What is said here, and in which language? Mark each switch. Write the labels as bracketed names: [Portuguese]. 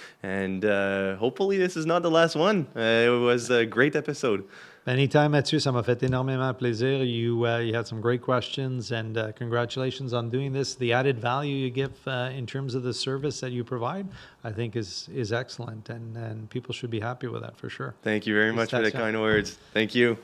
[English] And hopefully this is not the last one. It was a great episode. Anytime, [French] Mathieu, ça m'a fait énormément plaisir. [English] You had some great questions, and congratulations on doing this. The added value you give in terms of the service that you provide, I think is excellent, and people should be happy with that for sure. Thank you very much for the kind words. Thank you.